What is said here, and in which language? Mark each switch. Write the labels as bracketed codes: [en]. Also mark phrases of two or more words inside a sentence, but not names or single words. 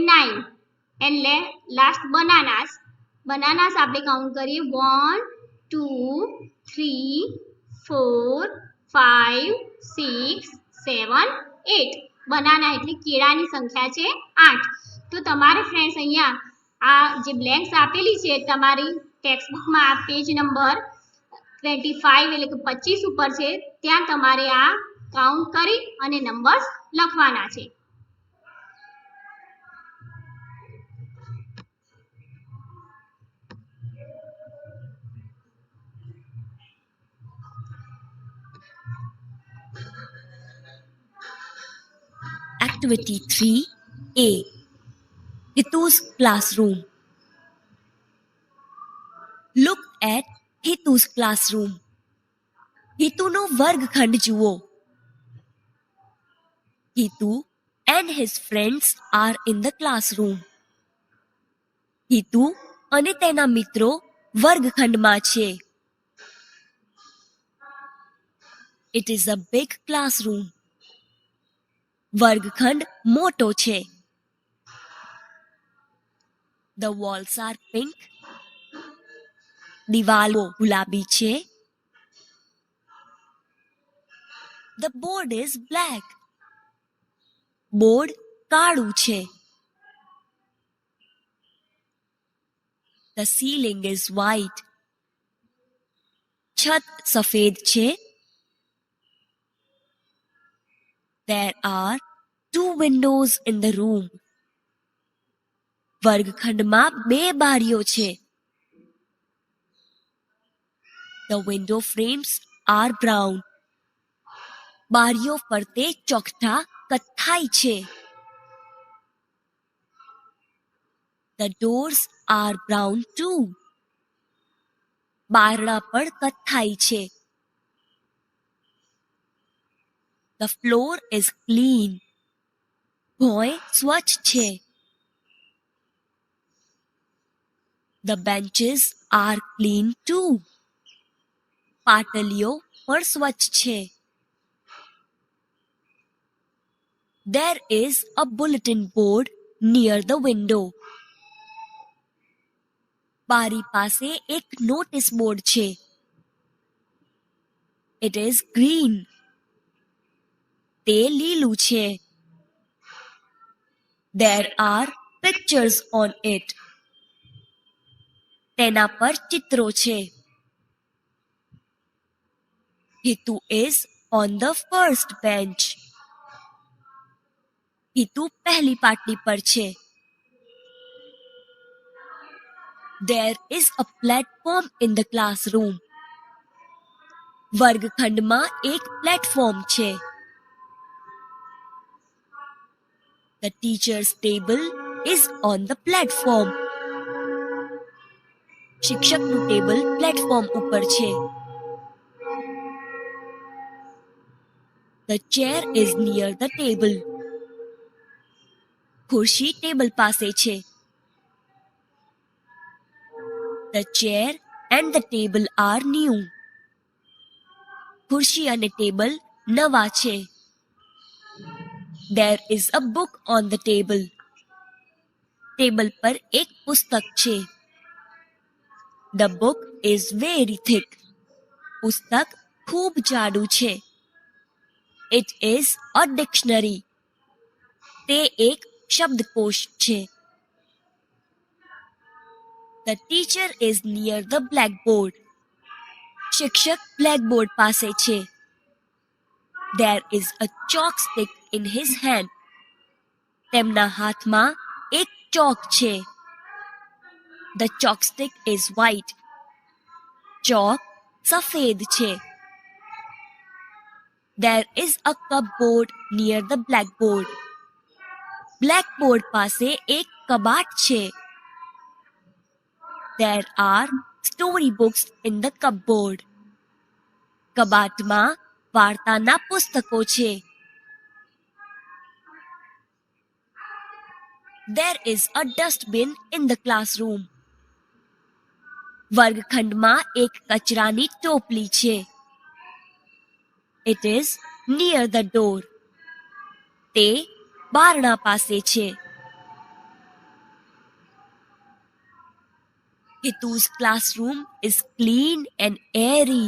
[gu] 9 એટલે [en] last bananas bananas [gu] આપણે કાઉન્ટ કરીએ 1 2 3 4 5 6 7 8 બનાના એટલે કેળાની સંખ્યા છે 8 તો તમારે ફ્રેન્ડ્સ અહીંયા આ જે બ્લેન્ક્સ આપેલી છે તમારી ટેક્સ્ટબુકમાં આ [en] page number [gu] 25 એટલે કે 25 ઉપર છે ત્યાં તમારે આ કાઉન્ટ કરી અને નંબર્સ લખવાના છે [en] Activity 3A Hitu's classroom. Look at Hitu's classroom. [gu] Hituનો વર્ગખંડ જુઓ. [en] Hitu and his friends are in the classroom. [gu] Hitu અને તેના મિત્રો વર્ગખંડમાં છે. [en] It is a big classroom. [gu] વર્ગખંડ મોટો છે. [en] The walls are pink. [gu] દિવાલો ગુલાબી છે. [en] The board is black. [gu] બોર્ડ કાળું છે. [en] The ceiling is white. [gu] છત સફેદ છે. [en] There are 2 windows in the room. [gu] વર્ગખંડમાં 2 બારીઓ છે. [en] The window frames are brown. [gu] બારીઓ ફરતે ચોકઠા કથ્થાઈ છે. [en] The doors are brown too. [gu] બારણા પણ કથ્થાઈ છે. [en] The floor is clean. [gu] ભોંય સ્વચ્છ છે. [en] The benches are clean too. [gu] પાટલીઓ પણ સ્વચ્છ છે. [en] There is a bulletin board near the window. [gu] બારી પાસે એક [en] notice board [gu] છે. [en] It is green. [gu] તે લીલું છે. [en] There are pictures on it. [gu] તેના પર ચિત્રો છે. [en] હિતુ is on the first bench. [gu] હિતુ પહેલી પાટલી પર છે. [en] There is a platform in the classroom. [gu] વર્ગખંડમાં એક પ્લેટફોર્મ છે. [en] The teacher's table is on the platform. [gu] શિક્ષકનું ટેબલ પ્લેટફોર્મ ઉપર છે. [en] The chair is near the table. [gu] ખુરશી ટેબલ પાસે છે. [en] The chair and the table are new. [gu] ખુરશી અને ટેબલ નવા છે. [en] There is a book on the table. [gu] ટેબલ પર એક પુસ્તક છે. [en] The book is very thick. [gu] પુસ્તક ખૂબ જાડું છે. [en] It is a dictionary. [gu] તે એક શબ્દકોશ છે. [en] The teacher is near the blackboard. [gu] શિક્ષક બ્લેકબોર્ડ પાસે છે. [en] There is a chalk stick in his hand. [gu] તેમના હાથમાં એક ચોક છે. [en] The chalk stick is white. [gu] ચોક સફેદ છે. [en] There is a cupboard near the blackboard. [gu] બ્લેકબોર્ડ પાસે એક કબાટ છે. [en] There are storybooks in the cupboard. [gu] કબાટમાં વાર્તાના પુસ્તકો છે. [en] There is a dustbin in the classroom. [gu] વર્ગખંડમાં એક કચરાની ટોપલી છે. [en] It is near the door. [gu] તે બારણા પાસે છે. [en] Hitu's classroom is clean and airy.